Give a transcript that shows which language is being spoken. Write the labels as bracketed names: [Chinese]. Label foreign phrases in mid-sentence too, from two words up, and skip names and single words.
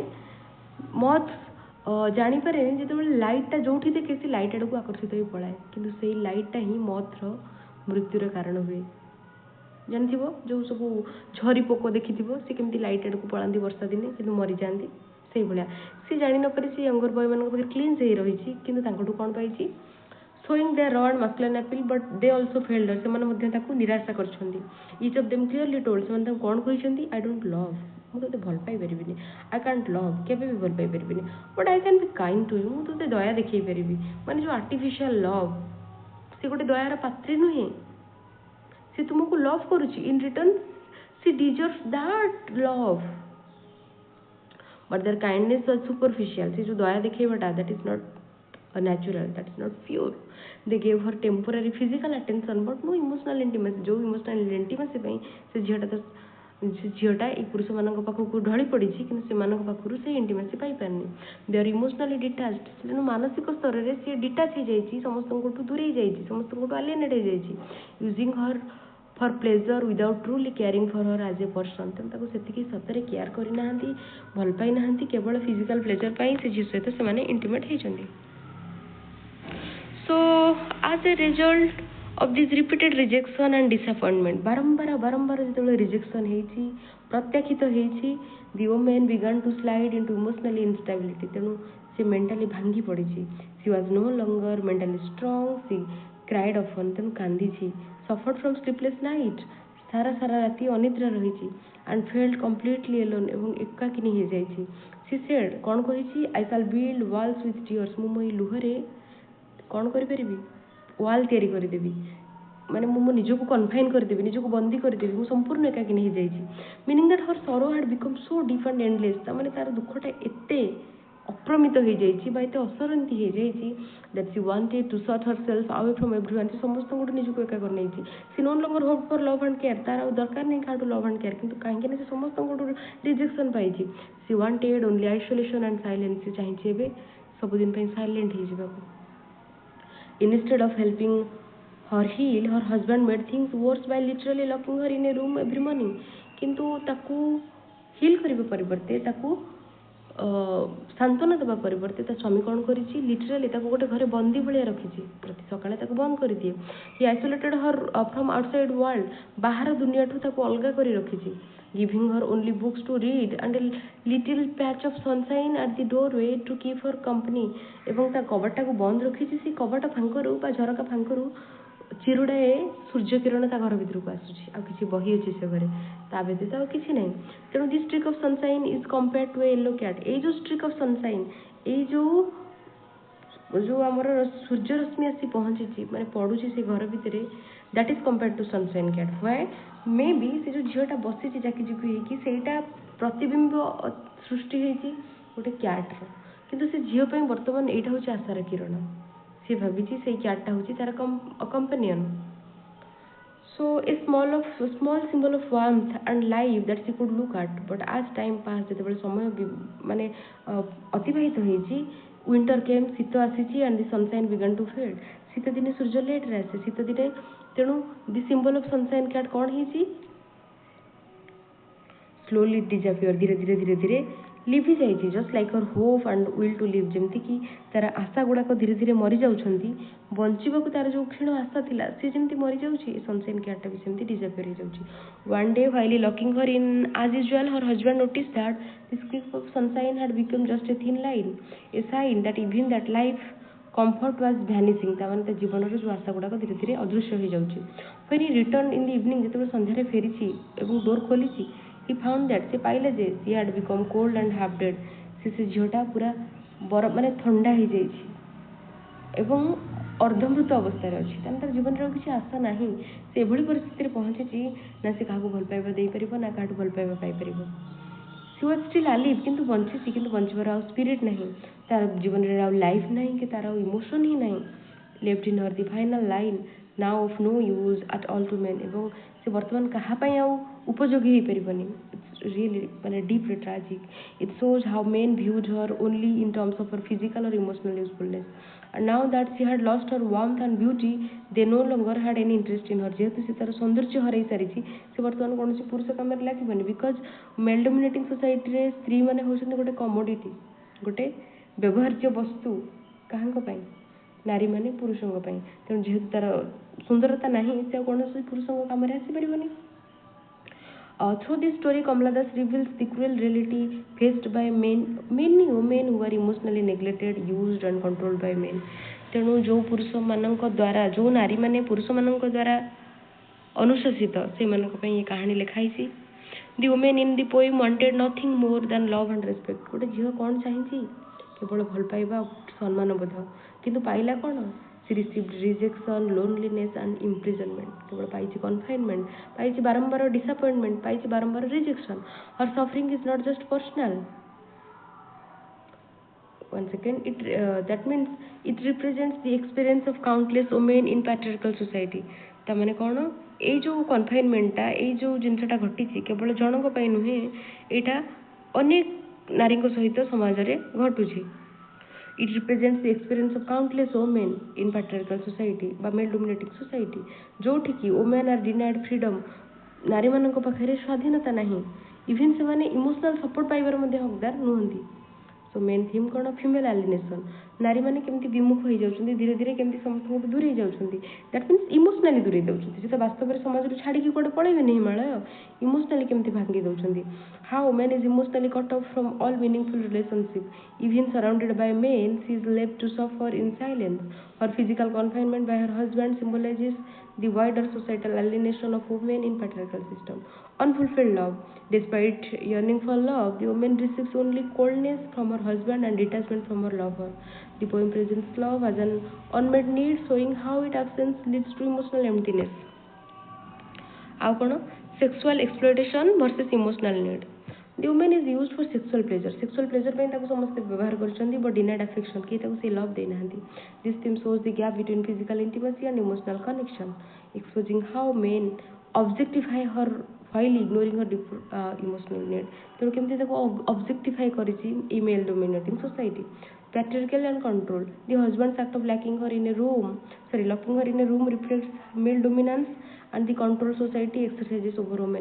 [Odia] ମଥ୍ ଜାଣିପାରେନି, ଯେତେବେଳେ ଲାଇଟ୍ଟା ଯେଉଁଠି ଦେଖେ ସେ ଲାଇଟ୍ ଆଡ଼କୁ ଆକର୍ଷିତ ହୋଇ ପଳାଏ, କିନ୍ତୁ ସେଇ ଲାଇଟ୍ଟା ହିଁ ମଥ୍ର ମୃତ୍ୟୁର କାରଣ ହୁଏ। ଜାଣିଥିବ ଯେଉଁ ସବୁ ଝରି ପୋକ ଦେଖିଥିବ ସେ କେମିତି ଲାଇଟ୍ ଆଡ଼କୁ ପଳାନ୍ତି ବର୍ଷା ଦିନେ କିନ୍ତୁ ମରିଯାଆନ୍ତି, ସେଇଭଳିଆ ସେ ଜାଣିନପାରି ସେ [English] younger boys [Odia] ପାଖରେ କ୍ଲିନ୍ସ ହେଇ ରହିଛି କିନ୍ତୁ ତାଙ୍କଠୁ କ'ଣ ପାଇଛି, [English] showing their raw and masculine appeal but they also failed her, [Odia] ସେମାନେ ମଧ୍ୟ ତାକୁ ନିରାଶା କରିଛନ୍ତି। [English] each of them clearly told, [Odia] ସେମାନେ ତାକୁ କ'ଣ କହିଛନ୍ତି, [English] I don't love, [Odia] ମୁଁ ତୋତେ ଭଲ ପାଇପାରିବିନି, [English] I can't love, [Odia] କେବେ ବି ଭଲ ପାଇପାରିବିନି, [English] but I can be kind to you, [Odia] ମୁଁ ତୋତେ ଦୟା ଦେଖେଇ ପାରିବି। ମାନେ ଯେଉଁ [English] artificial love, [Odia] ସେ ଗୋଟେ ଦୟାର ପାତ୍ରୀ ନୁହେଁ, ସେ ତୁମକୁ ଲଭ୍ କରୁଛି, [English] in return she deserves that love, but their kindness was superficial, [Odia] ସେ ଯେଉଁ ଦୟା ଦେଖେଇବାଟା [English] that is not natural, that is not pure, they gave her temporary physical attention but no emotional intimacy, [Odia] जो [English] emotional intimacy [Odia] ପାଇଁ ସେ ଝିଅଟା ଏଇ ପୁରୁଷମାନଙ୍କ ପାଖକୁ ଢଳି ପଡ଼ିଛି କିନ୍ତୁ ସେମାନଙ୍କ ପାଖରୁ ସେ ଇଣ୍ଟିମେସି ପାଇପାରିନି। [English] they are emotionally detached, [Odia] ତେଣୁ ମାନସିକ ସ୍ତରରେ ସେ ଡିଟାଚ୍ ହେଇଯାଇଛି, ସମସ୍ତଙ୍କଠୁ ଦୂରେଇ ଯାଇଛି, ସମସ୍ତଙ୍କଠୁ ଆଲିଏନେଟ୍ ହେଇଯାଇଛି, [English] using her for pleasure without truly caring for her as a person, [Odia] ତେଣୁ ତାକୁ ସେତିକି ସତରେ କେୟାର କରିନାହାନ୍ତି, ଭଲ ପାଇନାହାନ୍ତି, କେବଳ [English] physical pleasure [Odia] ପାଇଁ ସେ ଝିଅ ସହିତ ସେମାନେ ଇଣ୍ଟିମେଟ୍ ହେଇଛନ୍ତି। [English] So as a result of this repeated rejection and disappointment, [Odia] ବାରମ୍ବାର ଯେତେବେଳେ rejection ହେଇଛି, ପ୍ରତ୍ୟାଖ୍ୟାତ ହେଇଛି, [English] the woman began to slide into emotionally instability, [Odia] ତେଣୁ ସେ mentally ଭାଙ୍ଗି ପଡ଼ିଛି, [English] she was no longer mentally strong, she cried often, [Odia] ତେଣୁ କାନ୍ଦିଛି, [English] suffered from sleepless night, [Odia] ସାରା ରାତି ଅନିଦ୍ରା ରହିଛି, [English] and felt completely alone, [Odia] ଏବଂ ଏକାକିନୀ ହେଇଯାଇଛି। [English] she said, [Odia] କ'ଣ କହିଛି, [English] I shall build walls with tears, [Odia] ମୁଁ ମୋ ଲୁହରେ କ'ଣ କରିପାରିବି, ୱାଲ୍ ତିଆରି କରିଦେବି, ମାନେ ମୁଁ ମୋ ନିଜକୁ କନଫାଇନ୍ କରିଦେବି, ନିଜକୁ ବନ୍ଦୀ କରିଦେବି, ମୁଁ ସମ୍ପୂର୍ଣ୍ଣ ଏକାକିନୀ ହେଇଯାଇଛି। [English] meaning that her sorrow had become so deep and endless, [Odia] ତାମାନେ ତାର ଦୁଃଖଟା ଏତେ ଅପ୍ରମିତ ହେଇଯାଇଛି ବା ଏତେ ଅସରନ୍ତି ହେଇଯାଇଛି [English] that she wanted to shut herself away from everyone, [Odia] ସେ ସମସ୍ତଙ୍କଠୁ ନିଜକୁ ଏକା କରିନେଇଛି। [English] she no longer hope for love and care, [Odia] ତାର ଆଉ ଦରକାର ନାହିଁ କାହାଠୁ [English] love and care, [Odia] କିନ୍ତୁ କାହିଁକି ନା ସେ ସମସ୍ତଙ୍କଠୁ ରିଜେକ୍ସନ୍ ପାଇଛି। [English] she wanted only isolation and silence, [Odia] ସେ ଚାହିଁଛି ଏବେ ସବୁଦିନ ପାଇଁ ସାଇଲେଣ୍ଟ ହେଇଯିବାକୁ। [English] Instead of helping her heal, her husband made things worse by literally locking her in a room every morning, [Odia] କିନ୍ତୁ ତାକୁ ହିଲ୍ କରିବା ପରିବର୍ତ୍ତେ, ତାକୁ ସାନ୍ତ୍ୱନା ଦେବା ପରିବର୍ତ୍ତେ ତା ସ୍ୱାମୀ କ'ଣ କରିଛି, ଲିଟରାଲି ତାକୁ ଗୋଟେ ଘରେ ବନ୍ଦୀ ଭଳିଆ ରଖିଛି, ପ୍ରତି ସକାଳେ ତାକୁ ବନ୍ଦ କରିଦିଏ। [English] he isolated her from outside world, [Odia] ବାହାର ଦୁନିଆଠୁ ତାକୁ ଅଲଗା କରି ରଖିଛି। [English] giving her only books to read and a little patch of sunshine at the doorway to keep her company, [Odia] ଏବଂ ତା କବାଟଟାକୁ ବନ୍ଦ ରଖିଛି, ସେ କବାଟ ଫାଙ୍କରୁ ବା ଝରକା ଫାଙ୍କରୁ ଚିରୁଡ଼ାଏ ସୂର୍ଯ୍ୟକିରଣ ତା ଘର ଭିତରକୁ ଆସୁଛି, ଆଉ କିଛି ବହି ଅଛି ସେ ଘରେ, ତା ବ୍ୟତୀତ ଆଉ କିଛି ନାହିଁ। [English] ତେଣୁ the streak of sunshine is compared to a yellow cat, [Odia] ଏଇ ଯେଉଁ [English] streak of sunshine, [Odia] ଏଇ ଯେଉଁ ଆମର ସୂର୍ଯ୍ୟରଶ୍ମି ଆସି ପହଞ୍ଚିଛି, ମାନେ ପଡ଼ୁଛି ସେ ଘର ଭିତରେ, [English] that is compared to sunshine cat. why may be [Odia] ସେ ଯେଉଁ ଝିଅଟା ବସିଛି ଜାକିଜୁକି ହେଇକି, ସେଇଟା ପ୍ରତିବିମ୍ବ ସୃଷ୍ଟି ହେଇଛି ଗୋଟେ କ୍ୟାଟ୍ର, କିନ୍ତୁ ସେ ଝିଅ ପାଇଁ ବର୍ତ୍ତମାନ ଏଇଟା ହେଉଛି ଆଶାର କିରଣ, ସେ ଭାବିଛି ସେଇ କ୍ୟାଟ୍ଟା ହେଉଛି ତାର କମ୍ପାନିଅନ୍। [English] So a small symbol of warmth and life that she could look at, but as time passed, [Odia] ଯେତେବେଳେ ସମୟ ମାନେ ଅତିବାହିତ ହେଇଛି, [English] winter came, [Odia] ଶୀତ ଆସିଛି, [English] and the sunshine began to fade, [Odia] ଶୀତ ଦିନେ ସୂର୍ଯ୍ୟ ଲେଟ୍ରେ ଆସେ, ଶୀତ ଦିନେ, ତେଣୁ [English] the symbol of sunshine cat [Odia] କ'ଣ ହେଇଛି, [English] slowly disappear, [Odia] ଧୀରେ ଧୀରେ ଲିଭି ଯାଇଛି, [English] just like her hope and will to live, [Odia] ଯେମିତିକି ତାର ଆଶା ଗୁଡ଼ାକ ଧୀରେ ଧୀରେ ମରିଯାଉଛନ୍ତି, ବଞ୍ଚିବାକୁ ତାର ଯେଉଁ କ୍ଷୀଣ ଆଶା ଥିଲା ସେ ଯେମିତି ମରିଯାଉଛି, [English] sunshine cat [Odia] ବି ସେମିତି ଡିସାପିୟର ହେଇଯାଉଛି। [English] one day while locking her in as usual her husband notice that the streak of sunshine had become just a thin line a sign that even that life comfort was vanishing, [Odia] ତାମାନେ ତା ଜୀବନର ଯେଉଁ ଆଶା ଗୁଡ଼ାକ ଧୀରେ ଧୀରେ ଅଦୃଶ୍ୟ ହେଇଯାଉଛି। [English] when he return in the evening, [Odia] ଯେତେବେଳେ ସନ୍ଧ୍ୟାରେ ଫେରିଛି ଏବଂ ଡୋର୍ ଖୋଲିଛି, [English] he found that, [Odia] ସେ ପାଇଲେ ଯେ [English] she had become cold and half dead, [Odia] ସେ ଝିଅଟା ପୁରା ମାନେ ଥଣ୍ଡା ହେଇଯାଇଛି ଏବଂ ଅର୍ଦ୍ଧମୃତ ଅବସ୍ଥାରେ ଅଛି, ତାହେଲେ ତାର ଜୀବନରେ ଆଉ କିଛି ଆଶା ନାହିଁ, ସେ ଏଭଳି ପରିସ୍ଥିତିରେ ପହଞ୍ଚିଛି ନା ସେ କାହାକୁ ଭଲ ପାଇବା ଦେଇପାରିବ ନା କାହାଠୁ ଭଲ ପାଇବା ପାଇପାରିବ। [English] she was still alive, [Odia] କିନ୍ତୁ ବଞ୍ଚିଛି, କିନ୍ତୁ ବଞ୍ଚିବାର ଆଉ ସ୍ପିରିଟ୍ ନାହିଁ, ତାର ଜୀବନରେ ଆଉ ଲାଇଫ୍ ନାହିଁ କି ତାର ଆଉ ଇମୋସନ୍ ହିଁ ନାହିଁ। [English] left in her the final line, now of no use at all to men, [Odia] ଏବଂ ସେ ବର୍ତ୍ତମାନ କାହା ପାଇଁ ଆଉ ଉପଯୋଗୀ ହେଇପାରିବନି। [English] It's really ମାନେ deeply tragic. It shows how men viewed her only in terms of her physical or emotional usefulness, and now that she had lost her warmth and beauty, they no longer had any interest in her, [Odia] ଯେହେତୁ ସେ ତାର ସୌନ୍ଦର୍ଯ୍ୟ ହରାଇ ସାରିଛି, ସେ ବର୍ତ୍ତମାନ କୌଣସି ପୁରୁଷ କାମରେ ଲାଗିବନି, [English] because male dominating society [Odia] ସ୍ତ୍ରୀ ମାନେ ହେଉଛନ୍ତି ଗୋଟେ କମୋଡିଟି, ଗୋଟେ ବ୍ୟବହାର୍ଯ୍ୟ ବସ୍ତୁ, କାହାଙ୍କ ପାଇଁ, ନାରୀମାନେ ପୁରୁଷଙ୍କ ପାଇଁ, ତେଣୁ ଯେହେତୁ ତାର ସୁନ୍ଦରତା ନାହିଁ, ସେ ଆଉ କୌଣସି ପୁରୁଷଙ୍କ କାମରେ ଆସିପାରିବନି। [English] Through this story, Kamala Das reveals the cruel reality faced by many women who are emotionally neglected, used and controlled by men. [Odia] ତେଣୁ ଯେଉଁ ପୁରୁଷମାନଙ୍କ ଦ୍ୱାରା ଯେଉଁ ନାରୀମାନେ ପୁରୁଷମାନଙ୍କ ଦ୍ୱାରା ଅନୁଶାସିତ ସେମାନଙ୍କ ପାଇଁ ଏ କାହାଣୀ ଲେଖା ହେଇଛି। [English] the women in the poem wanted nothing more than love and respect. [Odia] ଗୋଟେ ଝିଅ କ'ଣ ଚାହିଁଛି? କେବଳ ଭଲ ପାଇବା ଆଉ ସମ୍ମାନବୋଧ, କିନ୍ତୁ ପାଇଲା କ'ଣ? [English] She received rejection, loneliness and imprisonment. [Odia] କେବଳ ପାଇଛି confinement, ପାଇଛି ବାରମ୍ବାର disappointment, ପାଇଛି ବାରମ୍ବାର rejection. [English] Her suffering is not just personal. One second, that means it represents the experience of countless women in patriarchal society. [Odia] ତା ମାନେ କ'ଣ? ଏଇ ଯେଉଁ କନଫାଇନମେଣ୍ଟଟା, ଏଇ ଯେଉଁ ଜିନିଷଟା ଘଟିଛି କେବଳ ଜଣଙ୍କ ପାଇଁ ନୁହେଁ, ଏଇଟା ଅନେକ ନାରୀଙ୍କ ସହିତ ସମାଜରେ ଘଟୁଛି। [English] It represents the experience of countless women in patriarchal society ବା male dominating society, ଯୋଉଠିକି women are denied freedom, [Odia] ନାରୀମାନଙ୍କ ପାଖରେ ସ୍ୱାଧୀନତା ନାହିଁ, ଇଭେନ୍ ସେମାନେ [English] emotional support [Odia] ପାଇବାର ମଧ୍ୟ ହକଦାର ନୁହନ୍ତି। [English] so main theme କ'ଣ? female alienation. [Odia] ନାରୀମାନେ କେମିତି ବିମୁଖ ହେଇଯାଉଛନ୍ତି, ଧୀରେ ଧୀରେ କେମିତି ସମସ୍ତଙ୍କୁ ଦୂରେଇ ଯାଉଛନ୍ତି। [English] that means emotionally [Odia] ଦୂରେଇ ଦେଉଛନ୍ତି। ସେ ତ ବାସ୍ତବରେ ସମାଜରୁ ଛାଡ଼ିକି କୁଆଡ଼େ ପଳେଇବେନି ହିମାଳୟ, ଇମୋସନାଲି କେମିତି ଭାଙ୍ଗି ଦେଉଛନ୍ତି। [English] how women is emotionally cut off from all meaningful relationship even surrounded by men she is left to suffer in silence. her physical confinement by her husband symbolizes the wider societal alienation of women in patriarchal system. Unfulfilled love. Despite yearning for love, the woman receives only coldness from her husband and detachment from her lover. The poem presents love as an unmet need, showing how its absence leads to emotional emptiness. [Odia] ଆଉ କ'ଣ? [English] Sexual exploitation versus emotional need. The woman is used for sexual pleasure. Sexual pleasure [Odia] ପାଇଁ ତାକୁ ସମସ୍ତେ ବ୍ୟବହାର କରିଛନ୍ତି, [English] but denied affection, [Odia] କେହି ତାକୁ ସେ love ଦେଇନାହାନ୍ତି। [English] This theme shows the gap between physical intimacy and emotional connection, exposing how men objectify her while ignoring her deep emotional need. [Odia] ତେଣୁ କେମିତି ତାକୁ objectify କରିଛି ଏ [English] male dominating society. Patriarchal and control. The husband's act of locking her in a room reflects male dominance and the control society exercises over women.